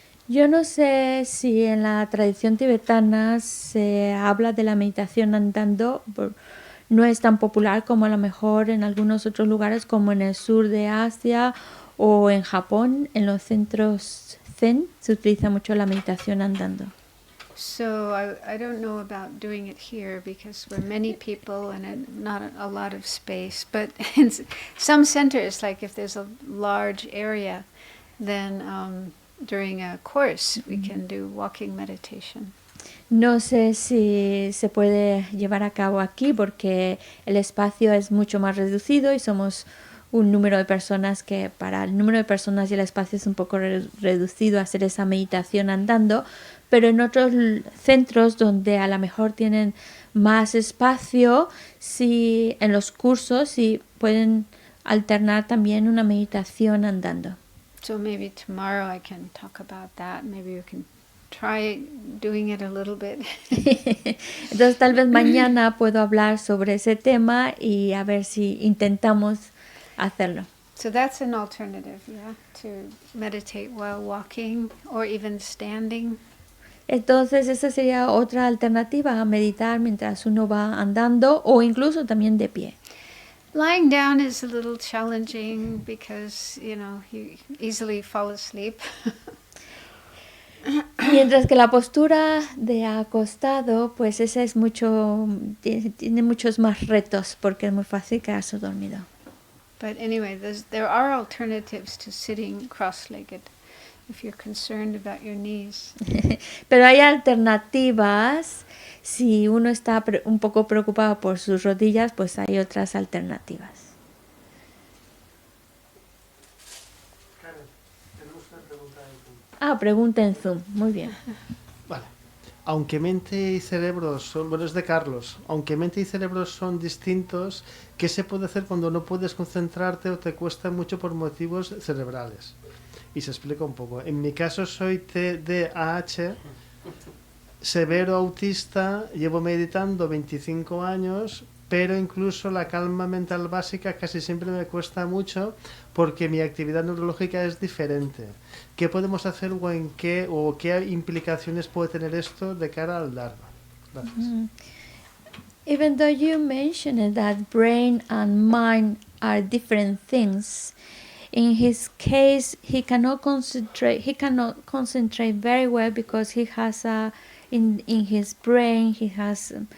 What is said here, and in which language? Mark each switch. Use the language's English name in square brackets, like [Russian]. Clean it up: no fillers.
[Spanish] Yo no sé si en la tradición tibetana se habla de la meditación andando. No es tan popular como a lo mejor en algunos otros lugares como en el sur de Asia o en Japón. En los centros Zen se utiliza mucho la meditación andando. [English] So I don't know about doing it here because we're many people and not a lot of space. But in some centers, like if there's a large area, then during a course we can do walking meditation. [Spanish] No sé si se puede llevar a cabo aquí porque el espacio es mucho más reducido y somos un número de personas que para el número de personas y el espacio es un poco reducido a hacer esa meditación andando, pero en otros centros donde a lo mejor tienen más espacio, sí, en los cursos sí pueden alternar también una meditación andando. [English] So maybe tomorrow I can talk about that. Maybe you can try doing it a little bit. [Spanish] Entonces tal vez mañana puedo hablar sobre ese tema y a ver si intentamos hacerlo. [English] So that's an alternative, yeah, to meditate while walking or even standing. [Spanish] Entonces esa sería otra alternativa a meditar mientras uno va andando o incluso también de pie. [English] Lying down is a little challenging because, you easily fall asleep. [Spanish] Mientras que la postura de acostado, pues esa es tiene muchos más retos porque es muy fácil quedarse dormido. [English] But anyway, there are alternatives to sitting cross-legged if you're concerned about your knees. [Spanish] Pero hay alternativas. Si uno está un poco preocupado por sus rodillas, pues hay otras alternativas. Tenemos una pregunta en Zoom. Ah, pregunta en Zoom. Muy bien. Vale. Aunque mente y cerebro son, bueno, es de Carlos, aunque mente y cerebro son distintos, ¿qué se puede hacer cuando no puedes concentrarte o te cuesta mucho por motivos cerebrales? Y se explica un poco. En mi caso soy TDAH, severo autista, llevo meditando 25 años, pero incluso la calma mental básica casi siempre me cuesta mucho porque mi actividad neurológica es diferente. ¿Qué podemos hacer o qué implicaciones puede tener esto de cara al Dharma? Gracias. [English] Even though you mentioned that brain and mind are different things, in his case he cannot concentrate. He cannot concentrate very well because he has in his brain he has